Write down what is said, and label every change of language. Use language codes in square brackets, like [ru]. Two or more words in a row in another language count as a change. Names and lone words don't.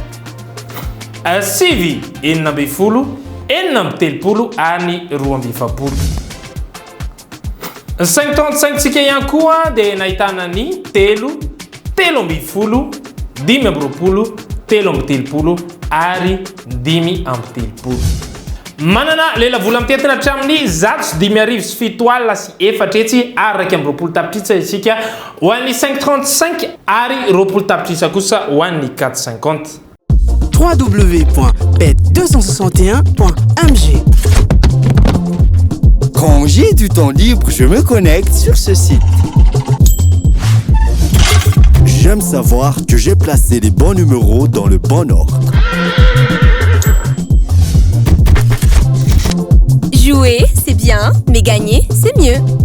[mg] sivy enina amby folo enina amby telopolo ary 270 55 tsika ihany koa dia nahitana ny telo amby folo dimy amby roapolo telo amby telopolo ary dimy amby telopolo manana lelavola mitetina hatramin'ny 107 alina sy efatretsy ary raiky amby roapolo tapitrisa isika ho an'ny 535 ary roapolo tapitrisa kosa ho an'ny 450 www.bet261.mg. [fr] Quand j'ai du temps libre, je me connecte sur ce site. J'aime savoir que j'ai placé les bons numéros dans le bon ordre. Jouer, c'est bien, mais gagner, c'est mieux.